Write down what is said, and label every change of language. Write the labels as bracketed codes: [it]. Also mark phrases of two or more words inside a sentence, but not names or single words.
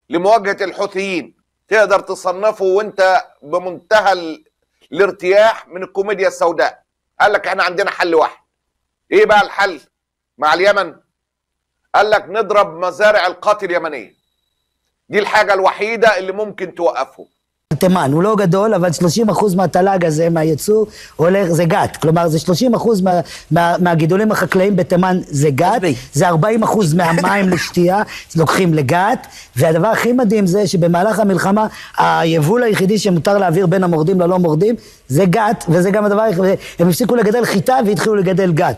[ar] لمواجهة الحوثيين تقدر تصنفه وانت بمنتهى الارتياح من الكوميديا السوداء. قال لك احنا عندنا حل واحد. ايه بقى الحل مع اليمن؟ قال لك نضرب مزارع القاتل اليمنية. دي الحاجة الوحيدة اللي מומכן توقفه. [he] תימן, הוא לא גדול, אבל 30% מהתל"ג הזה, מהייצור, הולך, זה גת. כלומר, זה 30% מהגידולים החקלאיים בתימן זה גת, זה 40% מהמים לשתייה, לוקחים לגת, והדבר הכי מדהים זה שבמהלך המלחמה, היבול היחידי שמותר להעביר בין המורדים ללא מורדים, זה גת, וזה גם הדבר, הם הפסיקו לגדל חיטה והתחילו לגדל גת.